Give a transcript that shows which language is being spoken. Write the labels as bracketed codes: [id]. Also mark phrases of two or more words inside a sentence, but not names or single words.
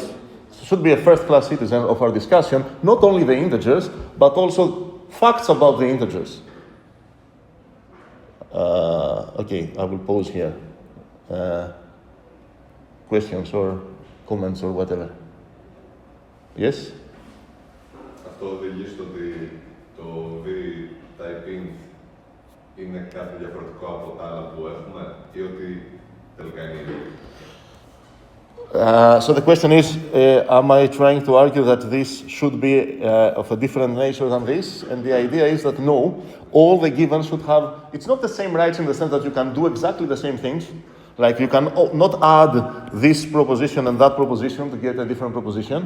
[en] It should be a first-class citizen of our discussion, not only the integers, but also facts about the integers. Okay, I will pause here. Questions or comments or whatever. Yes? [el] Αυτό οδηγεί στο ότι το V-typing είναι κάτι διαφορετικό από τα άλλα που έχουμε ή ότι τελικά είναι ίδιο. [en] So the question is, am I trying to argue that this should be of a different nature than this? And the idea is that no, all the givens should have, it's not the same rights in the sense that you can do exactly the same things. Like you can not add this proposition and that proposition to get a different proposition.